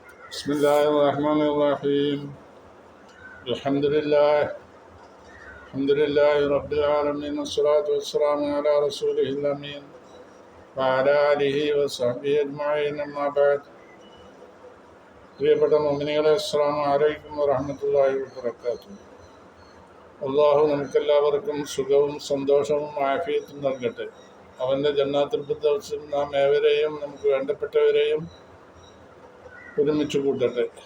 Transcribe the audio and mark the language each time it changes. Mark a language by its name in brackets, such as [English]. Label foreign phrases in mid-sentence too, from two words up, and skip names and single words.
[Arabic] بسم الله الرحمن الرحيم. الحمد لله رب العالمين، والصلاة والسلام على رسوله الأمين وعلى آله وصحبه أجمعين. أما بعد. [Malayalam] പ്രിയപ്പെട്ട മുഅ്മിനീങ്ങളെ, [Arabic] السلام عليكم ورحمة الله وبركاته. [Malayalam] അള്ളാഹു നമുക്കെല്ലാവർക്കും സുഖവും സന്തോഷവും ആഫിയത്തും നൽകട്ടെ. അവൻ്റെ ജന്നാത്തുൽ ഫിർദൗസിൽ നാം ഏവരെയും നമുക്ക് വേണ്ടപ്പെട്ടവരെയും ഒരുമിച്ച് കൂട്ടട്ടെ.